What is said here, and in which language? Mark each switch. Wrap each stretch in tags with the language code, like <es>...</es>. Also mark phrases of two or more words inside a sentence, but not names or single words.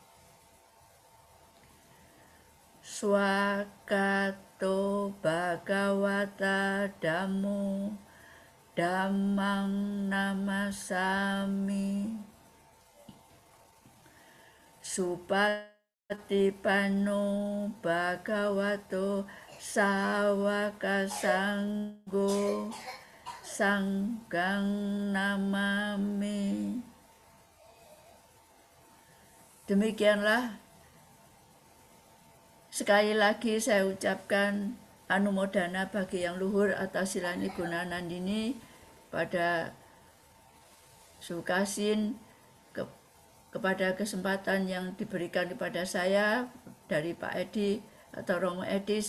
<pi>Swakato Bhagavata Dhammo Dhammang Namasami. Supatipanno Bhagavato Sawaka Sanggo Sanggang Namami.</pi> <id>Demikianlah sekali lagi saya ucapkan anumodana bagi yang luhur atas Silani Gunanandini pada Sukasin kepada kesempatan yang diberikan kepada saya dari Pak Edi atau Romo Edi.</id>